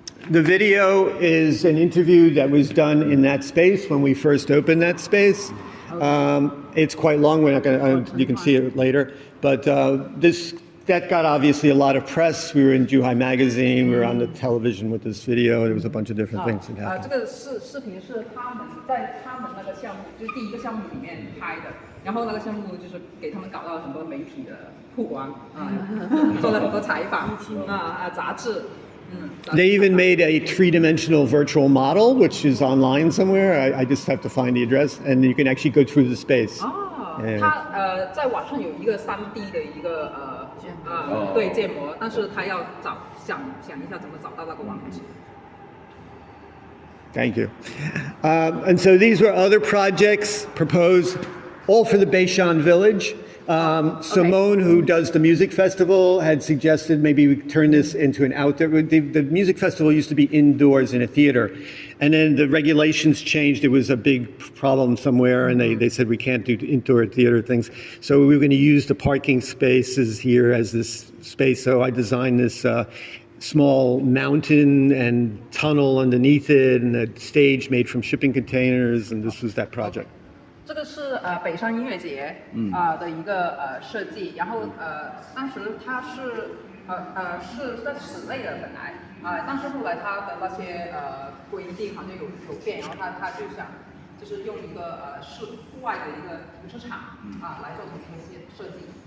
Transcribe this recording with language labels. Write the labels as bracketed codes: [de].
[en] The video is an interview that was done in that space when we first opened that space. It's quite long. We're not going to. You can see it later. But that got obviously a lot of press. We were in Zhuhai magazine. We were on the television with this video. There was a bunch of different things that happened. [zh] 这个视频是他们在他们那个项目，就是第一个项目里面拍的。然后那个项目就是给他们搞到了很多媒体的曝光做了很多采访杂志。 [en] They even made a three-dimensional virtual model, which is online somewhere. I just have to find the address, and you can actually go through the space. [zh] 它在网上有一个3D 的一个对建模，但是他要想一下怎么找到那个网址。 [en] Thank you. And so these were other projects proposed, all for the Beishan village. Simone, who does the music festival, had suggested maybe we turn this into an outdoor. The music festival used to be indoors in a theater, and then the regulations changed. It was a big problem somewhere, and they said we can't do indoor theater things. So we were going to use the parking spaces here as this space. So I designed this small mountain and tunnel underneath it, and a stage made from shipping containers, and this was that project. [zh] 这个是北上音乐节的一个设计，然后当时它是在室内的本来但是后来它的那些规定好像有变，然后他就想就是用一个户外的一个停车场来做成这些设计。